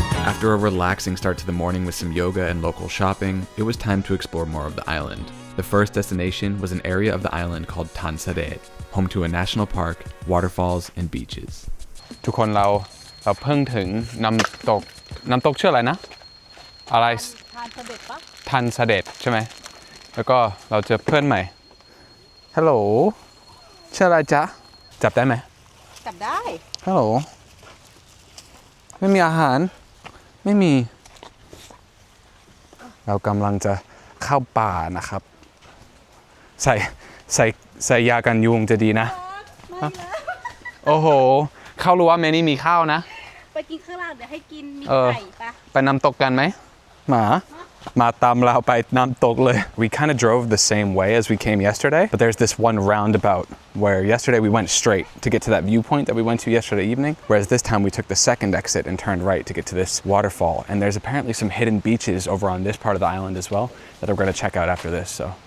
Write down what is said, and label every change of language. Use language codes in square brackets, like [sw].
[en] After a relaxing start to the morning with some yoga and local shopping, it was time to explore more of the island. The first destination was an area of the island called Sadet, home to a national park, waterfalls, and beaches. [th] ทุกคนเราเพิ่งถึงน้ำตกชื่ออะไรนะอะไร ทานเสด็จปะ ทันเสด็จใช่ไหมแล้วก็เราเจอเพื่อนใหม่ฮัลโหลชื่ออะไรจ๊ะจับได้ไหม จับได้ ฮัลโหลไม่มีอาหารไม่มีเรากำลังจะเข้าป่านะครับใส่ยากันยุงจะดีนะโอ้โหเข้ารู้ว่าเมนี่มีข้าวนะ ไปกินข้าวราดเดี๋ยวให้กินมีไก่ปะ ไปน้ำตกกันไหมมาตามเราไปน้ำตกเลย [en] We kind of drove the same way as we came yesterday but there's this one roundabout where yesterday we went straight to get to that viewpoint that we went to yesterday evening whereas this time we took the second exit and turned right to get to this waterfall and there's apparently some hidden beaches over on this part of the island as well that we're going to check out after this so